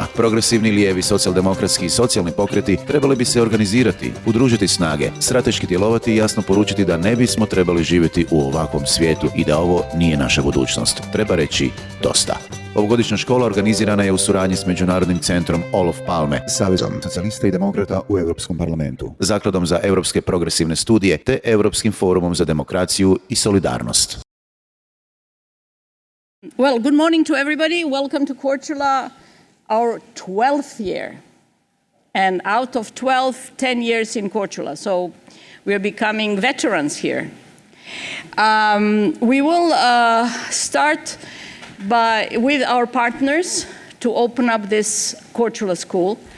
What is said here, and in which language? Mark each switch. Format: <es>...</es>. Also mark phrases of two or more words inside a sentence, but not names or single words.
<hr>Progresivni, lijevi, socijaldemokratski i socijalni pokreti trebali bi se organizirati, udružiti snage, strateški djelovati i jasno poručiti da ne bismo trebali živjeti u ovakvom svijetu i da ovo nije naša budućnost. Treba reći dosta. Ovogodišnja škola organizirana je u suradnji s Međunarodnim centrom Olof Palme, Savezom socijalista i demokrata u Europskom parlamentu, Zakladom za europske progresivne studije te Europskim forumom za demokraciju i solidarnost.</hr> <en>Well, good morning to everybody. Welcome to Korčula, our 12th year. And out of 12, 10 years in Korčula. So we're becoming veterans here. We will start with our partners to open up this Korčula School.</en>